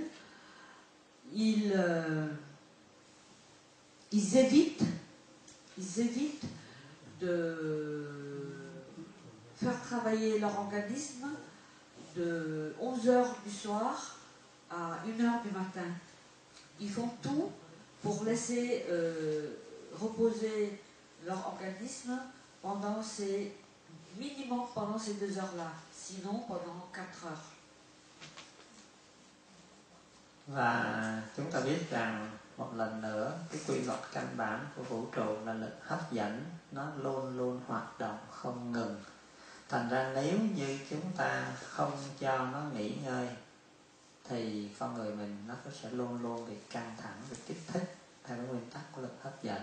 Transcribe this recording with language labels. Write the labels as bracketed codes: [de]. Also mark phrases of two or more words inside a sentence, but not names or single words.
[fr] Ils évitent de faire travailler leur organisme de 11h du soir à 1h du matin. Ils font tout pour laisser reposer leur organisme pendant minimum pendant ces 2 heures-là, sinon pendant 4 heures. [vi] Và chúng ta biết rằng một lần nữa cái quy luật căn bản của vũ trụ là lực hấp dẫn, nó luôn luôn hoạt động không ngừng. Thành ra nếu như chúng ta không cho nó nghỉ ngơi thì con người mình nó sẽ luôn luôn bị căng thẳng, bị kích thích theo cái nguyên tắc của lực hấp dẫn.